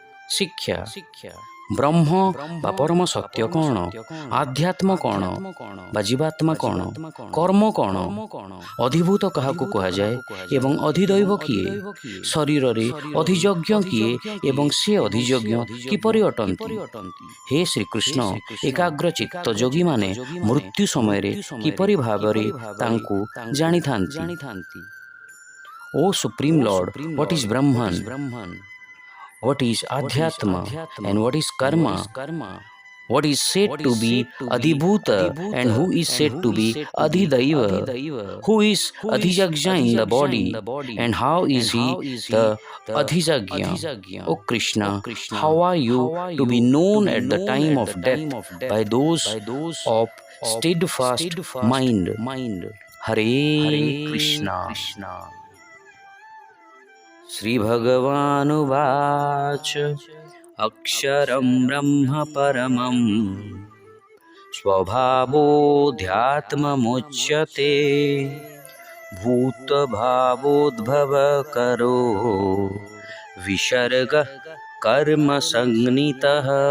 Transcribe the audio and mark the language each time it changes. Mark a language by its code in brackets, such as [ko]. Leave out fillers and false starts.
[or] ଶିକ୍ଷା, ବ୍ରହ୍ମ ବା ପରମ ସତ୍ୟ କ'ଣ, ଆଧ୍ୟାତ୍ମ କ'ଣ ବା ଜୀବାତ୍ମା କ'ଣ, କର୍ମ କ'ଣ, ଅଧିଭୂତ କାହାକୁ କୁହାଯାଏ ଏବଂ ଅଧିଦୈବ କିଏ, ଶରୀରରେ ଅଧିଯଜ୍ଞ କିଏ ଏବଂ ସେ ଅଧିଯଜ୍ଞ କିପରି ଅଟନ୍ତି? ହେ ଶ୍ରୀକୃଷ୍ଣ, ଏକାଗ୍ର ଚିତ୍ତ ଯୋଗୀମାନେ ମୃତ୍ୟୁ ସମୟରେ କିପରି ଭାବରେ ତାଙ୍କୁ ଜାଣିଥାନ୍ତି? [en] O supreme lord, what is Brahman? What is Adhyatma and what is Karma? What is said to be Adhibhuta and who is said to be Adhidaiva? Who is Adhijagya in the body and how is he the Adhijagya? O Krishna, how are you to be known at the time of death by those of steadfast mind? [sa] হরে কৃষ্ণ। শ্রীভগবানুবাচ অক্ষরম ব্রহ্ম পরমম স্বভাবোধ্যাত্মমুচ্যতে ভূতভাবোদ্ভবকরো বিসর্গ কর্ম সংনিতঃ।